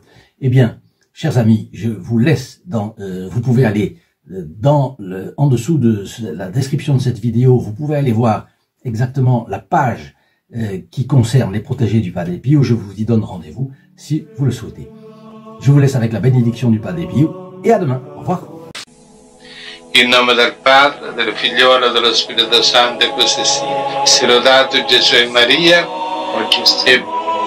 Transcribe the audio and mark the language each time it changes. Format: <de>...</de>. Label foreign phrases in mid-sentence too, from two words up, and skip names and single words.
<fr>Eh bien, chers amis, je vous laisse vous pouvez aller en dessous de la description de cette vidéo, vous pouvez aller voir exactement la page qui concerne les protégés du Padre Pio. Je vous y donne rendez-vous si vous le souhaitez. Je vous laisse avec la bénédiction du Padre Pio et à demain. Au revoir.</fr> <it>In nome del Padre, del Figliolo e dello Spirito Santo, e così sia. Sia lodato Gesù e Maria, oggi e</it>